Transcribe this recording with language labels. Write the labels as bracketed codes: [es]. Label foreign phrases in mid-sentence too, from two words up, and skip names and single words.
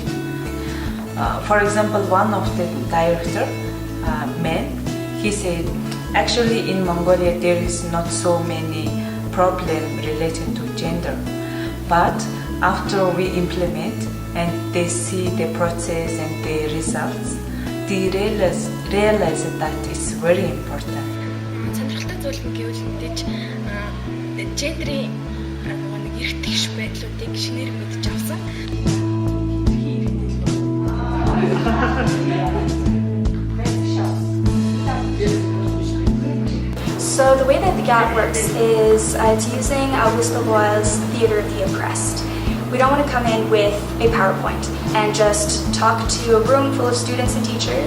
[en] For example, one of the director, men, he said, actually in Mongolia there is not so many problems related to gender, but after we implement and they see the process and the results, they realize that it's very important. [mn] Сонирхолтой зүйл нь гэвэл мэдээж гендрийн нэг эрх тэгш байдлуудыг шинээр мэдж авсан. [en] So the way that the GATT works is it's using WUSC Theatre of the Oppressed. We don't want to come in with a PowerPoint and just talk to a room full of students and teachers.